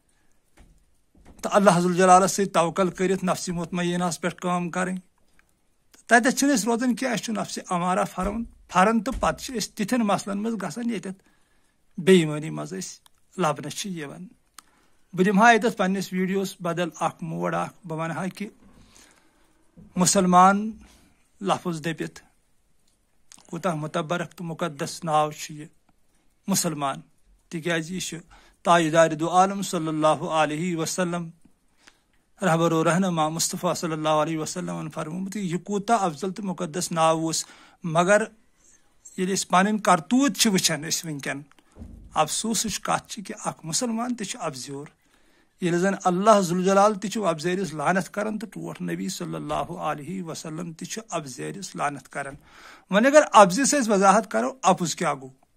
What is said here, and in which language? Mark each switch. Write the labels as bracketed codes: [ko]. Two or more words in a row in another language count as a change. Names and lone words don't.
[ks] تہٕ اللہ ذوالجلالس سۭتۍ توکل کٔرِتھ نفسِ مطمعینس پٮ۪ٹھ کٲم کرٕنۍ تتٮ۪تھ چھِنہٕ أسۍ روزان کینٛہہ اسہِ چھُ نفسِ امارہ پھران تہٕ پتہٕ چھِ أسۍ تِتھٮ۪ن مسلن منٛز گژھان ییٚتٮ۪تھ بے ایٖمٲنی منٛز أسۍ لبنہٕ چھِ یِوان بہٕ دِمہٕ ہا ییٚتٮ۪تھ پننِس ویٖڈیوس بدل اکھ موڈ اکھ بہٕ ونہٕ ہا کہ مُسلمان لفظ دٔپِتھ کوٗتاہ مُتبرک تہٕ مُقدس ناو چھُ یہِ مُسلمان تِکیازِ یہِ چھُ تاجدار دو عالم [ar] صلی اللہ علیہ وسلم [ks] رہبر و رہنما مصطفیٰ [ar] صلی اللہ علیہ وسلمن [ks] فرمومُت یہِ کوٗتاہ افضل تہٕ مُقدس ناو اوس مگر ییٚلہِ أسۍ پنٕنۍ کرتوٗت چھِ وٕچھان أسۍ وٕنکیٚن افسوٗسٕچ کتھ چھِ کہ اکھ مُسلمان تہِ چھُ افزیور ییٚلہِ زن اللہ ذوالجلال تہِ چھُ افزٲرِس لعنت کران تہٕ ٹوٹھ نبی [ar] صلی اللہ علیہ وسلم [ks] تہِ چھُ افزٲرِس لعنت کران وۄنۍ اگر افزِس أسۍ وضاحت کرو اپُز کیاہ گوٚو